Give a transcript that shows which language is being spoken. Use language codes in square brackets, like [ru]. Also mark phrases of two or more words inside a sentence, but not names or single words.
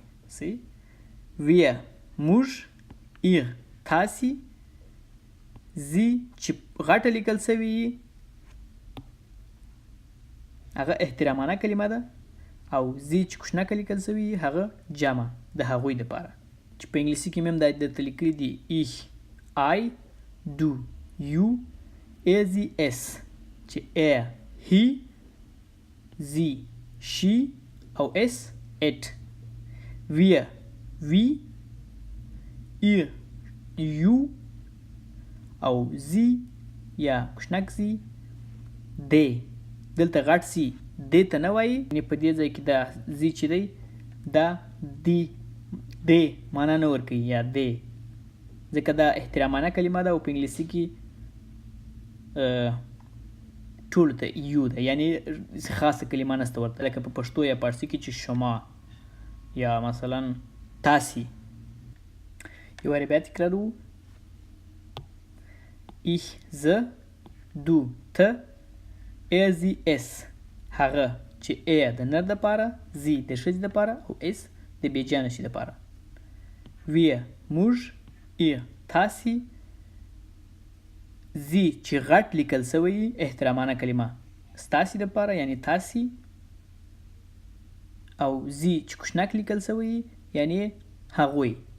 [ps] صحیح؟ wir موږ، ihr تاسې، sie چې غټه لیکل سوي وي هغه احترامانه کلمه ده، او sie چې کوچنکه لیکل سوي وي هغه جمع د هغوی دپاره. چې په انګلیسي کې مې هم دا درته لیکلي دي [de] ich, I, du, you, sie, es [ps] چې [en] he, sie, she [ps] او [de] es, it. wir, we, ihr, [ps] you او sie یا کوچنک sie, they. دلته غټ سی دې ته نه وایي، یعنې په دې ځای کې دا زی چې دی دا دی معنا نه ورکوي یا دی، ځکه دا احترامانه کلمه ده او په انګلیسي کې ټولو ته یو ده، یعنی خاصه کلمه نشته ورته، لکه په پښتو یا پارسي کې چې شما یا مثلا تاسې. یو وارې بیا تکرارو. ich زه، du ته، sie es هغه چې د نر دپاره، sie د ښځې دپاره او es د بېجانه شي دپاره. wir موږ، ihr تاسې، sie چې غټ لیکل سوی احترامانه کلمه ستاسې دپاره یعنی تاسې، او sie چې کوچنک لیکل سوی یعنی هغوی.